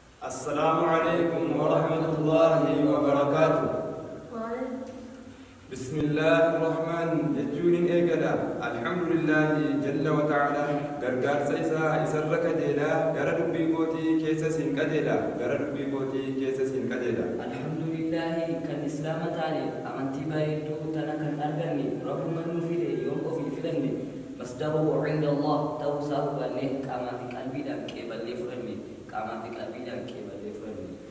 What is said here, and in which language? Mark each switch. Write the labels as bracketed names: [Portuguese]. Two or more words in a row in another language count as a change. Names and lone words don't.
[Arabic] السلام عليكم ورحمة الله وبركاته. وعليكم. بسم الله الرحمن، [Oromo] jechuun hin eegala. [Arabic] الحمد لله جل وتعالى. [Oromo] Gargaarsa isaa isarra qajeela. Gara dubbii kootii keessa siin qajeela. Gara dubbii kootii keessa siin qajeela. Alhamdulillahi kan Islaama taane, amantii bareedduu tana kan arganne, Rabbuma nuu fide yoom ofii filanne, [Arabic] مصدر عند الله [Oromo] ta'uu isaa hubanne, qaamaa fi qalbiidhaan qeeballee fudhanne, qaamaa fi qalbiidhaan qeeballee fudhanne.